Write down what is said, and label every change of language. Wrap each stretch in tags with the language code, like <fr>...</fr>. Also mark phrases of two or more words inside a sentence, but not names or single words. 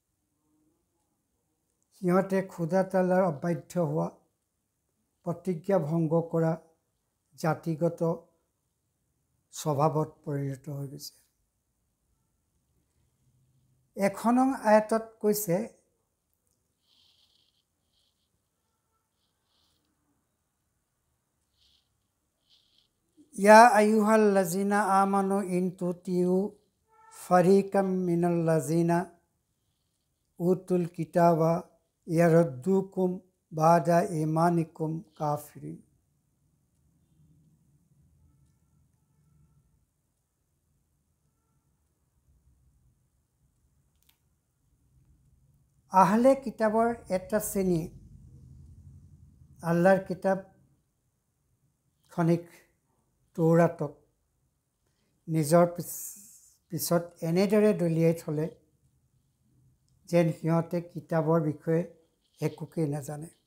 <as>সিহঁতে খুদা তাআলাৰ অবাধ্য হোৱা প্ৰতিজ্ঞা ভংগ কৰা জাতিগত স্বভাৱত পৰিণত হৈ গৈছে 1 নং আয়াতত কৈছে</as> <ar>يا أيها الذين آمنوا إن تطيعوا فريقا من الذين أوتوا الكتاب يردوكم بعد إيمانكم كافرين</ar> <as>আহলে কিতাবৰ এটা শ্ৰেণী আল্লাহৰ কিতাব খনিক তৌৰাতক নিজৰ পিছত এনেদৰে দলিয়াই থলে যেন সিহঁতে কিতাবৰ বিষয়ে একোকে নাজানে</as>